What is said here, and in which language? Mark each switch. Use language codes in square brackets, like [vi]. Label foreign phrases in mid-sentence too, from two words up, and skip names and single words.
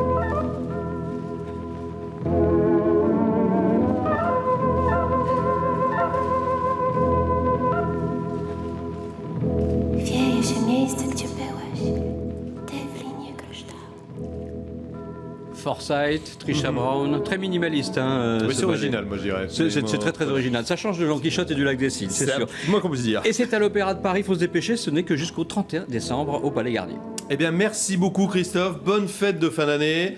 [pl] Wieje się miejsce, gdzie byłeś, ty w linie kryształu. [fr] Forsyth, Trisha Brown, très minimaliste. Oui, c'est original, moi je dirais. C'est très très original. Ça change de Don Quichotte et du Lac des Cygnes, c'est sûr. Moi qu'on puisse dire. Et c'est à l'Opéra de Paris, il faut se dépêcher, ce n'est que jusqu'au 31 décembre au Palais Garnier. Eh bien, merci beaucoup Christophe. Bonne fête de fin d'année.